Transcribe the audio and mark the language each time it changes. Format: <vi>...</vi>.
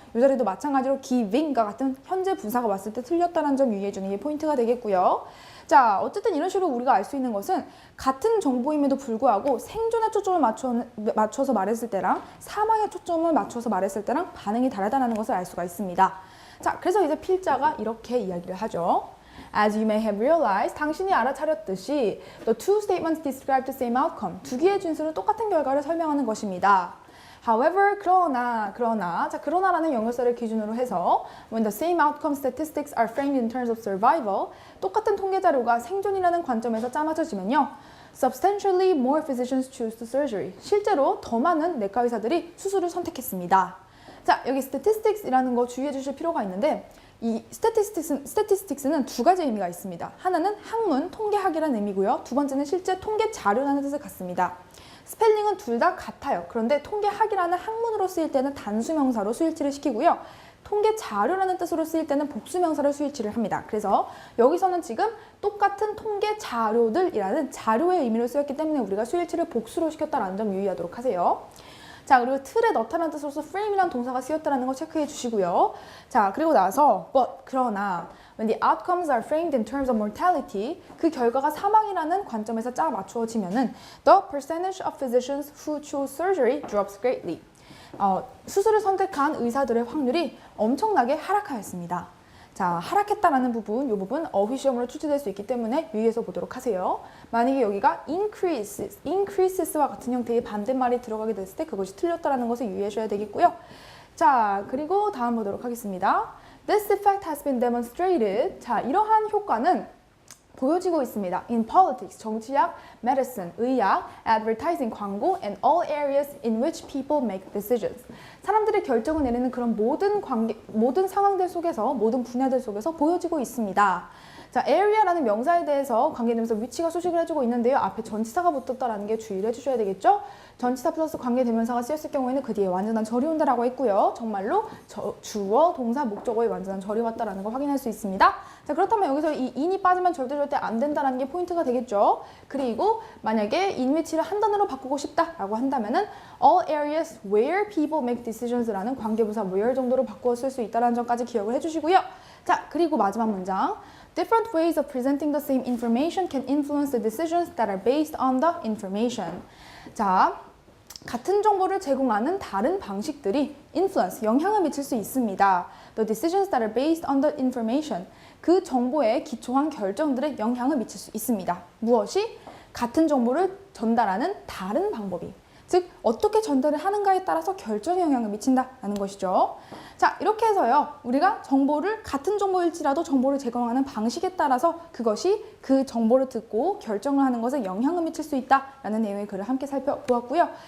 <ko>이 자리도 마찬가지로 giving과 같은 현재 분사가 왔을 때 틀렸다는 점 유의해 주는 게 포인트가 되겠고요. 자, 어쨌든 이런 식으로 우리가 알 수 있는 것은 같은 정보임에도 불구하고 생존에 초점을 맞춰서 말했을 때랑 사망에 초점을 맞춰서 말했을 때랑 반응이 다르다는 것을 알 수가 있습니다. 자, 그래서 이제 필자가 이렇게 이야기를 하죠.</ko> <en>As you may have realized,</en> <ko>당신이 알아차렸듯이</ko> <en>the two statements describe the same outcome.</en> <ko>두 개의 진술은 똑같은 결과를 설명하는 것입니다.</ko> <en>However, 자,</en> <ko>그러나라는 연결사를 기준으로 해서</ko> <en>when the same outcome statistics are framed in terms of survival,</en> <ko>똑같은 통계 자료가 생존이라는 관점에서 짜맞춰지면요.</ko> <en>Substantially more physicians choose the surgery.</en> <ko>실제로 더 많은 내과 의사들이 수술을 선택했습니다. 자, 여기 statistics이라는 거 주의해 주실 필요가 있는데 이 statistics는 두 가지 의미가 있습니다. 하나는 학문, 통계학이라는 의미고요. 두 번째는 실제 통계 자료라는 뜻을 갖습니다. 스펠링은 둘 다 같아요. 그런데 통계학이라는 학문으로 쓰일 때는 단수명사로 수일치를 시키고요. 통계 자료라는 뜻으로 쓰일 때는 복수명사로 수일치를 합니다. 그래서 여기서는 지금 똑같은 통계 자료들이라는 자료의 의미로 쓰였기 때문에 우리가 수일치를 복수로 시켰다는 점 유의하도록 하세요. 자, 그리고 틀에 넣다라는 뜻으로서 frame이라는 동사가 쓰였다는 거 체크해 주시고요. 자, 그리고 나서 그러나</ko> <en>when the outcomes are framed in terms of mortality,</en> <ko>그 결과가 사망이라는 관점에서 짜 맞추어지면은</ko> <en>the percentage of physicians who chose surgery drops greatly.</en> <ko>수술을 선택한 의사들의 확률이 엄청나게 하락하였습니다. 자, 하락했다라는 부분, 이 부분 어휘 시험으로 출제될 수 있기 때문에 유의해서 보도록 하세요. 만약에 여기가 increases와 같은 형태의 반대말이 들어가게 됐을 때 그것이 틀렸다라는 것을 유의하셔야 되겠고요. 자, 그리고 다음 보도록 하겠습니다.</ko> <en>This effect has been demonstrated.</en> <ko>자, 이러한 효과는 보여지고 있습니다.</ko> <en>In politics, 정치학, medicine, 의학, advertising, 광고, and all areas in which people make decisions.</en> <ko>사람들이 결정을 내리는 그런 모든 상황들 속에서, 모든 분야들 속에서 보여지고 있습니다. 자, area라는 명사에 대해서 관계되면서 위치가 수식을 해주고 있는데요. 앞에 전치사가 붙었다라는 게 주의를 해주셔야 되겠죠? 전치사 플러스 관계대명사가 쓰였을 경우에는 그 뒤에 완전한 절이 온다라고 했고요. 정말로 주어, 동사, 목적어의 완전한 절이 왔다라는 걸 확인할 수 있습니다. 자, 그렇다면 여기서 이 in이 빠지면 절대 안 된다라는 게 포인트가 되겠죠. 그리고 만약에 in which를 한 단어로 바꾸고 싶다라고 한다면은</ko> <en>all areas where people make decisions</en> <ko>라는 관계부사 where 정도로 바꾸어 쓸 수 있다는 점까지 기억을 해주시고요. 자, 그리고 마지막 문장.</ko> <en>Different ways of presenting the same information can influence the decisions that are based on the information.</en> <ko>자, 같은 정보를 제공하는 다른 방식들이 influence, 영향을 미칠 수 있습니다.</ko> <en>The decisions that are based on the information.</en> <ko>그 정보에 기초한 결정들에 영향을 미칠 수 있습니다. 무엇이? 같은 정보를 전달하는 다른 방법이. 즉, 어떻게 전달을 하는가에 따라서 결정에 영향을 미친다라는 것이죠. 자, 이렇게 해서요. 우리가 정보를 같은 정보일지라도 정보를 제공하는 방식에 따라서 그것이 그 정보를 듣고 결정을 하는 것에 영향을 미칠 수 있다라는 내용의 글을 함께 살펴보았고요.</ko>